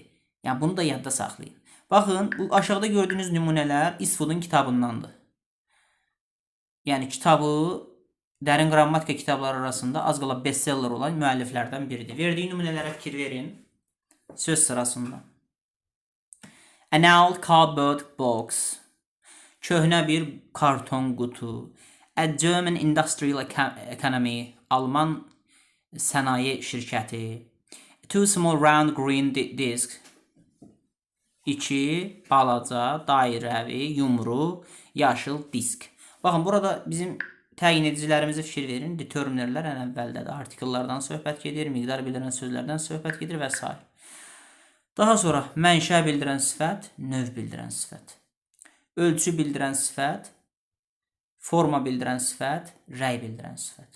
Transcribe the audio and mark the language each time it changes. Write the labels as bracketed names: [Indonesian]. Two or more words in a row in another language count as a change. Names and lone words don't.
[Azerbaijani] Yəni, bunu da yadda saxlayın. Baxın, bu aşağıda gördüyünüz nümunələr Eastwood'un kitabındandır. Yəni, kitabı dərin qrammatika kitabları arasında az qala bestseller olan müəlliflərdən biridir. Verdiyi nümunələrə fikir verin. Söz sırasında. [English] An old cardboard box. [Azerbaijani] Köhnə bir karton qutu. [English] A German industrial economy. [Azerbaijani] Alman sənaye şirkəti. [English] Two small round green discs. [Azerbaijani] İki balaca, dairəvi, yumru, yaşıl disk. Baxın, burada bizim təyin edicilərimizə fikir verin. Determinerlər ən əvvəldə də artikellardan söhbət gedir, miqdar bildirən sözlərdən söhbət gedir və s. Daha sonra mənşə bildirən sifət, növ bildirən sifət, ölçü bildirən sifət, forma bildirən sifət, rəy bildirən sifət.